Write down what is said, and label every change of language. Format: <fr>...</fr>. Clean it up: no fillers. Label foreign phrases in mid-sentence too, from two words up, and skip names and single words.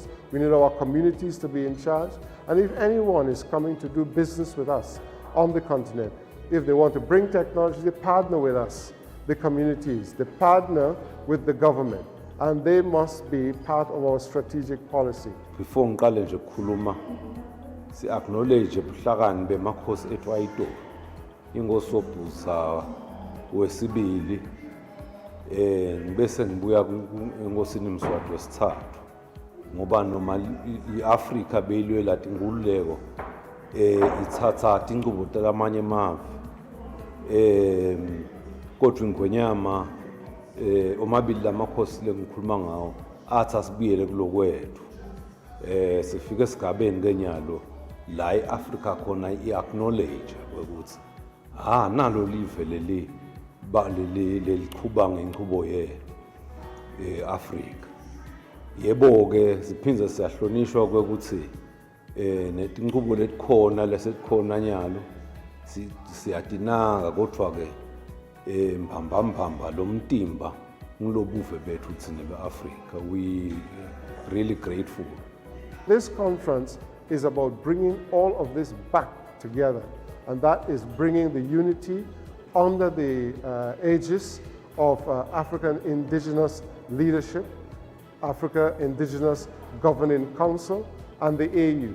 <en>We need our communities to be in charge. And if anyone is coming to do business with us on the continent, if they want to bring technology, they partner with us, the communities. They partner with the government. And they must be part of our strategic policy.</en> <ss>Before ngiqale nje ukukhuluma, si acknowledge ubuhlakani bemakhosi ethu ayidolo. Inkosi Sobhuza wesibili bese ngibuya enkosini Mswati wesithathu ngoba noma iAfrika beyilwe lathi inkululeko ithatha inqubo talamanye amave kodwa ingwenyama omabili lamakhosi lengikhuluma ngawo athi asibuyele kulokwethu sifike esigabeni kenyalo la iAfrika khona iacknowledge ukuthi nalo live leli leliqhuba ngenqubo Afrika. Yebo ke siphindze siyahlonishwa ukuthi netinqubo letikhona lesetikhona nyalo siyatinaka kodwa ke mbamba lomtimba ngilobuve bethu thina beAfrika.</ss> <en>We really grateful. This conference is about bringing all of this back together, and that is bringing the unity under the aegis of African indigenous leadership, Africa Indigenous Governing Council, and the AU.</en>